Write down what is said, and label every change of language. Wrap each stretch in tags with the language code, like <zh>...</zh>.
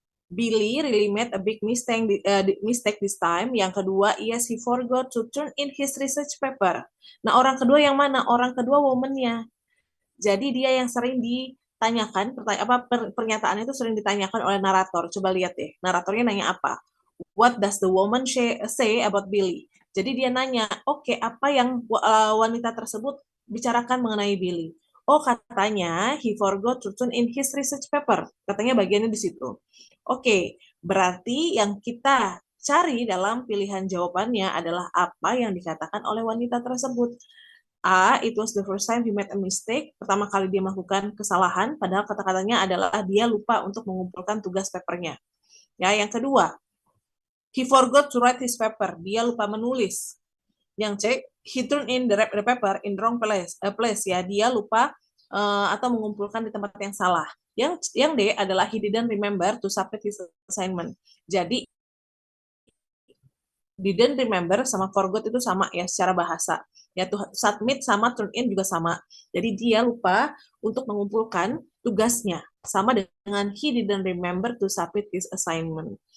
<en>Billy really made a big mistake this time.</en> <id>Yang kedua,</id> <en>yes, he forgot to turn in his research paper.</en> <id>Nah, orang kedua yang mana? Orang kedua woman-nya. Jadi dia yang sering ditanyakan, pernyataannya itu sering ditanyakan oleh narator. Coba lihat deh, naratornya nanya apa?</id> <en>What does the woman say about Billy?</en> <id>Jadi dia nanya, oke, apa yang wanita tersebut bicarakan mengenai Billy? Oh, katanya</id> <en>he forgot to turn in his research paper.</en> <id>Katanya bagiannya di situ. Oke, berarti yang kita cari dalam pilihan jawabannya adalah apa yang dikatakan oleh wanita tersebut.</id> <en>A, it was the first time he made a mistake.</en> <id>Pertama kali dia melakukan kesalahan, padahal kata-katanya adalah dia lupa untuk mengumpulkan tugas papernya. Ya, yang kedua,</id> <en>he forgot to write his paper.</en> <id>Dia lupa menulis. Yang C,</id> <en>he turned in the paper in the wrong place.</en> <id>Ya, dia lupa atau mengumpulkan di tempat yang salah. Yang D adalah</id> <en>he didn't remember to submit his assignment.</en> <id>Jadi didn't remember sama forgot itu sama ya secara bahasa. Ya, submit sama turn in juga sama. Jadi dia lupa untuk mengumpulkan tugasnya. Sama dengan</id> <en>he didn't remember to submit his assignment.</en>